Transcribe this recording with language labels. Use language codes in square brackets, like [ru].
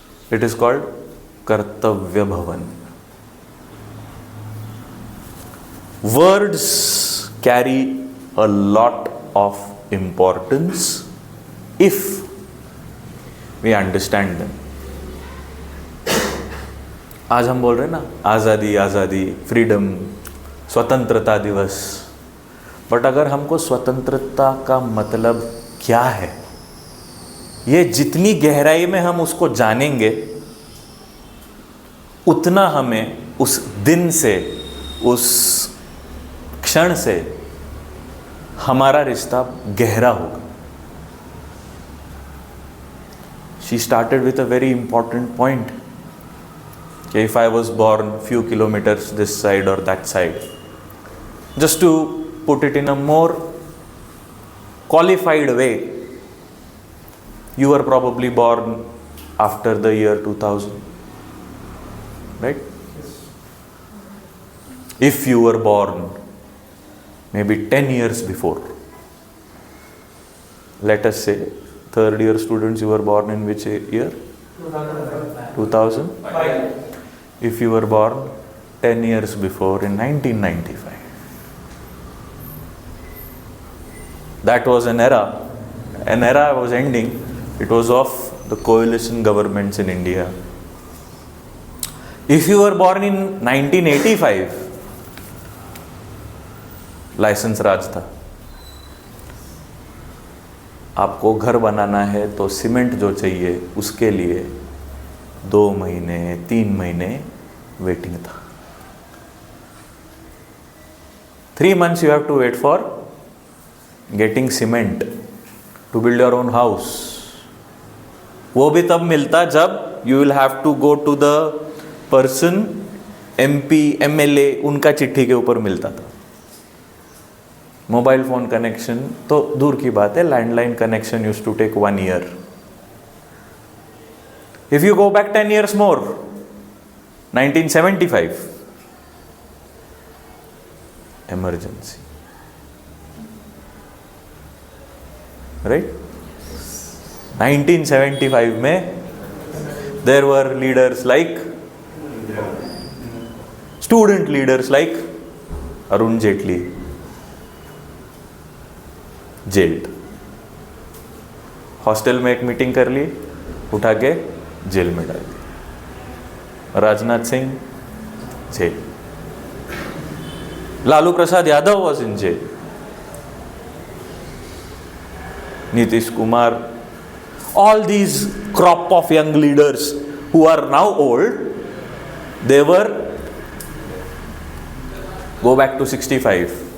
[en] It is called Kartavya Bhavan. Words carry a lot of importance if we understand them. [hi] आज हम बोल रहे हैं ना, आज़ादी आज़ादी, फ्रीडम, स्वतंत्रता दिवस. बट अगर हमको स्वतंत्रता का मतलब क्या है, ये जितनी गहराई में हम उसको जानेंगे, उतना हमें उस दिन से, उस क्षण से हमारा रिश्ता गहरा होगा. [en] She started with a very important point. If I was born few kilometers this side or that side, just to put it in a more qualified way, you were probably born after the year 2000, right? If you were born maybe 10 years before, let us say third year students, you were born in which year? 2005. If you were born 10 years before in 1995. That was an era. An era was ending. It was of the coalition governments in India. If you were born in 1985, [hi] licence राज था. आपको घर बनाना है तो cement जो चाहिए उसके लिए 2 महीने 3 महीने वेटिंग था. [en] 3 months you have to wait for getting cement to build your own house. [hi] वो भी तब मिलता जब [en] you will have to go to the person, [hi] MP, MLA, उनका चिट्ठी के ऊपर मिलता था. मोबाइल फोन कनेक्शन तो दूर की बात है, landline connection [en] Used to take 1 year. If you go back 10 years more, 1975, emergency, right? 1975 में there were leaders like, student leaders like Arun Jaitley, jailed. [hi] Hostel में एक मीटिंग कर ली, उठा के जेल में डाल दी. Rajnath Singh jail. [en] Lalu Prasad Yadav was in jail. Nitish Kumar, all these crop of young leaders who are now old, they were, go back to 65,